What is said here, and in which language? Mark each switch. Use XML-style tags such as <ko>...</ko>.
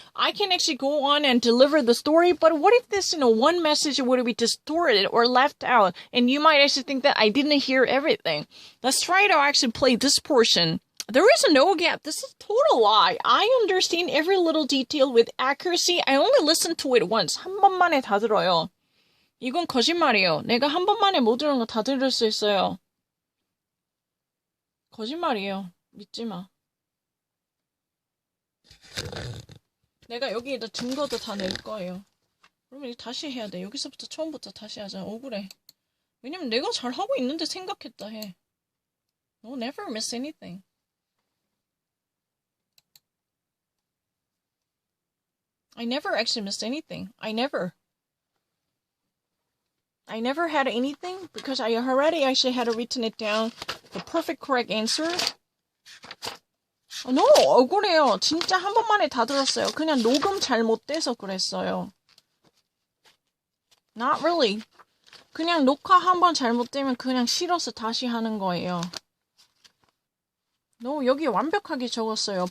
<en>I can actually go on and deliver the story, but what if this, one message would be distorted or left out, and you might actually think that I didn't hear everything. Let's try to actually play this portion. There is no gap. This is a total lie. I understand every little detail with accuracy. I only listened to it once.</en> <ko>한 번만에 다 들어요. 이건 거짓말이에요. 내가 한 번만에 모든 거 다 들을 수 있어요. 거짓말이에요. 믿지 마. 내가 여기에다 증거도 다 낼 거예요. 그러면 이거 다시 해야 돼. 여기서부터 처음부터 다시 하자. 억울해. 왜냐면 내가 잘하고 있는데 생각했다 해.</ko> <en>No, never miss anything. I never actually missed anything. I never had anything because I already actually had written it down. The perfect correct answer.</en> <ko>No, 억울해요. 진짜 한 번만에 다 들었어요. 그냥 녹음 잘못돼서 그랬어요.</ko> <en>Not really.</en> <ko>그냥 녹화 한 번 잘못되면 그냥 싫어서 다시 하는 거예요. No, 여기 완벽하게 적었어요.</ko>